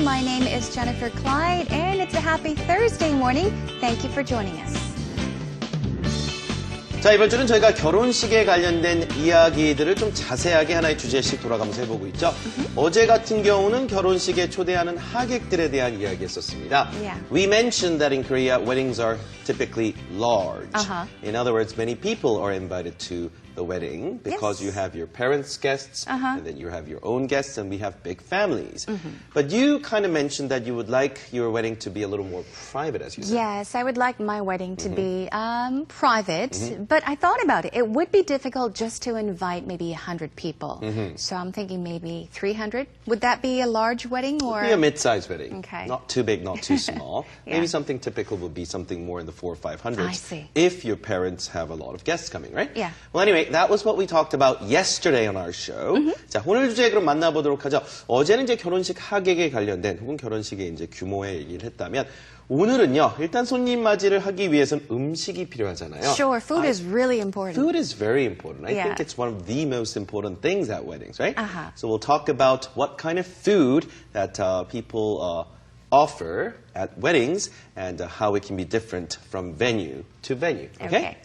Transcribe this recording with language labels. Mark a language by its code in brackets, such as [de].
[en] My name is Jennifer Clyde and it's a happy Thursday morning. Thank you for joining us. [ko] 자, 이번 주는 저희가 결혼식에 관련된 이야기들을 좀 자세하게 하나의 주제씩 돌아가면서 해보고 있죠. 어제 같은 경우는 결혼식에 초대하는 하객들에 대한 이야기였었습니다. [en] Yeah. We mentioned that in Korea, weddings are typically large. In other words, many people are invited to the wedding because you have your parents' guests, and then you have your own guests, and we have big families. But you kind of mentioned that you would like your wedding to be a little more private, as you said. Yes, I would like my wedding to be private, but I thought about it. It would be difficult just to invite maybe 100 people. So I'm thinking maybe 300. Would that be a large wedding or? Be a mid-sized wedding. Okay. Not too big, not too small. Yeah. Maybe something typical would be something more in the 400 or 500. I see. If your parents have a lot of guests coming, right? Yeah. Well, anyway, that was what we talked about yesterday on our show. [ko] 자, 오늘 주제 그럼 만나보도록 하죠. 어제는 이제 결혼식 하객에 관련된 혹은 결혼식의 이제 규모에 얘기를 했다면 오늘은요. 일단 손님 맞이를 하기 위해서는 음식이 필요하잖아요. [en] Sure, food is really important. Food is very important. I Yeah. think it's one of the most important things at weddings, right? So we'll talk about what kind of food that people offer at weddings and how it can be different from venue to venue. Okay?